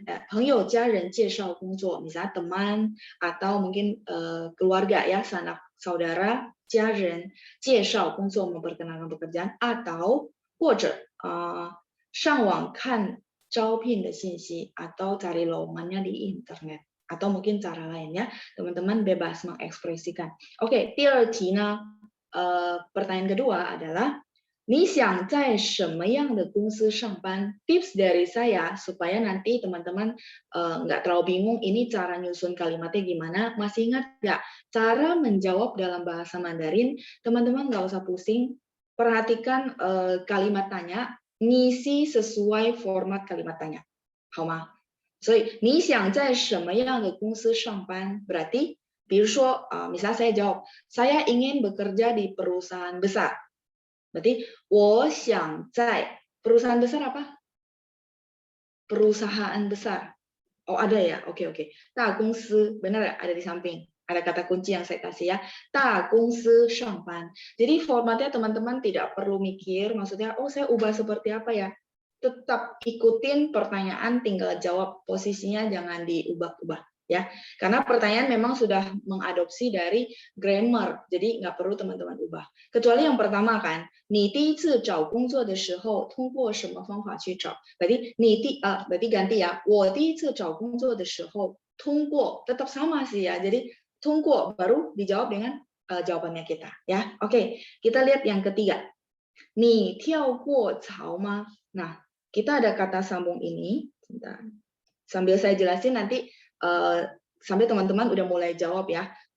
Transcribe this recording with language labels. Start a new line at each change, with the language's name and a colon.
Chinese: 朋友家人介绍工作,
Indonesian: misalnya teman atau mungkin keluarga ya, sanak saudara,
Chinese: 家人介绍工作
Indonesian: memperkenalkan pekerjaan, atau
Chinese: 或者上网看招聘的信息
Indonesian: atau cari lowongannya di internet atau mungkin cara lainnya, teman-teman bebas mengekspresikan. Oke,
Chinese: 第二题呢,
Indonesian: pertanyaan kedua adalah
Chinese: 你想在什么样的公司上班?
Indonesian: Tips dari saya supaya nanti teman-teman nggak terlalu bingung ini cara nyusun kalimatnya gimana. Masih ingat nggak cara menjawab dalam bahasa Mandarin? Teman-teman nggak usah pusing. Perhatikan kalimat tanya, ngisi sesuai format kalimat tanya.
Chinese: 好吗? 所以你想在什么样的公司上班?
Indonesian: Berarti,
Chinese: 比如说
Indonesian: misalnya saya jawab, saya ingin bekerja di perusahaan besar. Berarti
Chinese: 我想在
Indonesian: perusahaan besar apa? Perusahaan besar. Ada ya? Oke. 大公司, benar ya? Ada di samping. Ada kata kunci yang saya kasih ya.
Chinese: 大公司上班.
Indonesian: Jadi formatnya teman-teman tidak perlu mikir, maksudnya saya ubah seperti apa ya? Tetap ikutin pertanyaan, tinggal jawab, posisinya jangan diubah-ubah ya. Karena pertanyaan memang sudah mengadopsi dari grammar, jadi nggak perlu teman-teman ubah. Kecuali yang pertama kan,
Chinese: 你第一次找工作的时候通过什么方法去找?
Indonesian: Berarti berarti ganti ya.
Chinese: 我第一次找工作的时候通过
Indonesian: tetap sama sih ya. Jadi 通过 baru dijawab dengan jawabannya kita ya. Oke, kita lihat yang ketiga.
Chinese: 你跳过槽吗?
Indonesian: Nah, kita ada kata sambung ini. Sebentar. Sambil saya jelasin nanti sambil teman-teman udah mulai jawab ya.